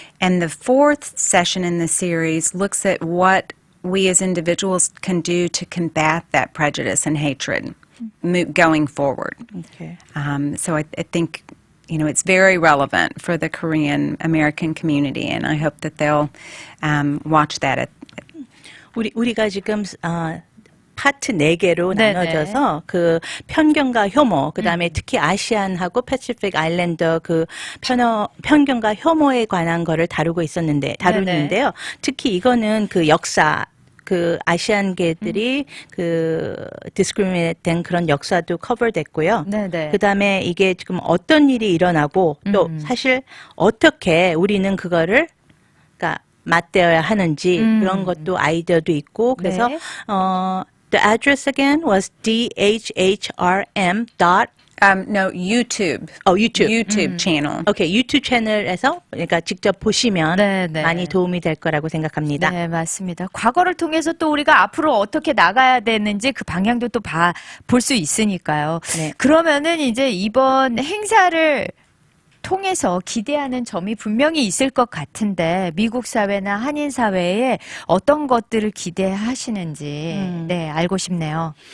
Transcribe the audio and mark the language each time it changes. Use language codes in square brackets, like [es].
[en] And the fourth session in the series looks at what we as individuals can do to combat that prejudice and hatred going forward. Okay. So I think, you know, it's very relevant for the Korean American community, and I hope that they'll watch that. [ko] 우리가 지금 파트 4개로 네네. 나눠져서 그 편견과 혐오, 그다음에 특히 아시안하고 패시픽 아일랜더 그 편견과 혐오에 관한 거를 다루는데요. 특히 이거는 그 역사 그 아시안계들이 그 디스크리미네이트 된 그런 역사도 커버됐고요. 네네. 그다음에 이게 지금 어떤 일이 일어나고 또 사실 어떻게 우리는 그거를 그러니까 맞대어야 하는지 그런 것도 아이디어도 있고 그래서 네. [en] The address again was DHHRM. No, YouTube. YouTube. YouTube channel. [ko] 오케이, 유튜브 채널에서 그러니까 직접 보시면 네, 네. 많이 도움이 될 거라고 생각합니다. 네, 맞습니다. 과거를 통해서 또 우리가 앞으로 어떻게 나가야 되는지 그 방향도 또 볼 수 있으니까요. 네. 그러면은 이제 이번 행사를 통해서 기대하는 점이 분명히 있을 것 같은데 미국 사회나 한인 사회에 어떤 것들을 기대하시는지 네, 알고 싶네요.